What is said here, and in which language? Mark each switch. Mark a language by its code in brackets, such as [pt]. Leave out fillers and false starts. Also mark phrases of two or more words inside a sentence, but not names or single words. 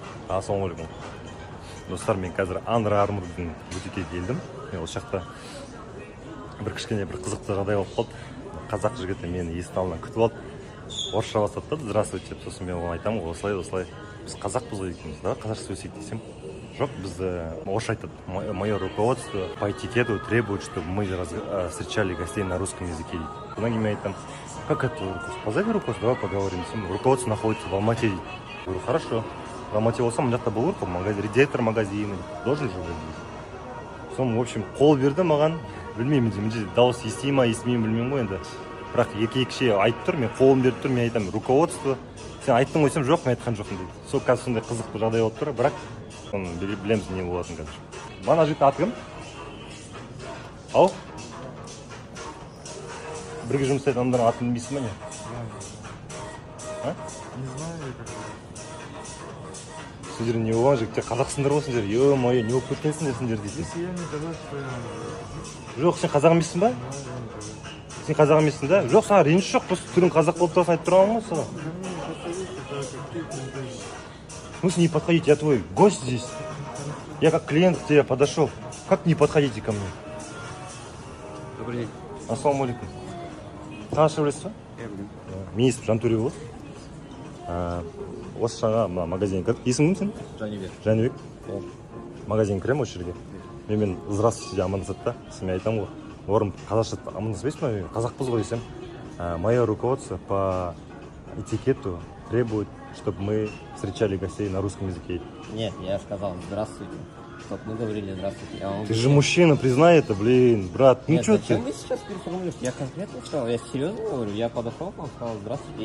[kk] Ассалаумағалейкум. Достар, мен қазір Under Armour'дың бутикке келдім. Осы жақта бір кішкене бір қызықты жағдай болып қалды. Қазақ жігіті мені есіктің алдынан күтіп алды. Орысша бастады. Здравствуйте деп, сосын мен оған айтамын, осылай. Біз қазақпыз ғой екенбіз, да? Қазақша сөйлесейік десем. Жоқ, біз орысша айтады. [ru] Мое руководство по этикету требует, чтобы мы встречали гостей на русском языке. [kk] Одан кейін мен айтамын, [ru] как это руководство? Позови руководство, давай поговорим. Руководство находится в Алмате. Я говорю, хорошо. В Алмате [kk] болсам, мына жақта болу керек, [ru] директор магазина должен же быть. Соны, в общем, [kk] қол берді маған. Білмеймін, дауыс естей ма, естімеймін білмеймін ғой енді. Бірақ екі айтып тұр, мен қолым беріп тұр, мен айтамын, руководство. Сен айттың қойсам, жоқ, мен айтқан жоқпын дейді. Сол қазір сондай қызықты жағдай болып тұр, бірақ оны білеміз не болатын қазір. Мана жігіттің аты кім? Ау? Бірге жұмыс істейтін адамдардың атын білмейсің ба не? [ru] Не знаю. [kk] Сендер не болған жігіттер, қазақсыңдар ғой сендер, ё-моё, не болып кеткенсіңдер сендер дейді. [ru] Если я не казах, то я... [kk] Жоқ, сен қазақ емессің ба? Сен қазақ емессің да? Жоқ, саған реніш жоқ, просто түрің қазақ болып тұрасың айтып тұрған ғой саған. [ru] В смысле не подходите, я твой гость здесь. Я как клиент к тебе подошел. Как не подходите ко мне? Добрый день. [kk] Ассалаумағалейкум. Қазақша білесіз ба? Я білемін. Менің есімім Жантөре болады. Осы жаңа магазин кіріп, есімің кім сен? Жәнібек. Магазин кіремін осы жерге. Мен здравствуйте амандасады да. Мен айтамын ғой. Орын қазақша амандаспайсың ба? Қазақпыз ғой десем. [ru] Мое руководство по этикету требует, чтобы мы встречали гостей на русском языке. Нет, я сказал здравствуйте. Чтобы мы говорили здравствуйте. Ты же мужчина, признай это, блин, брат. Ну что ты? Зачем вы сейчас переформулируете? Я конкретно сказал, я серьезно говорю. Я подошел к вам, сказал здравствуйте.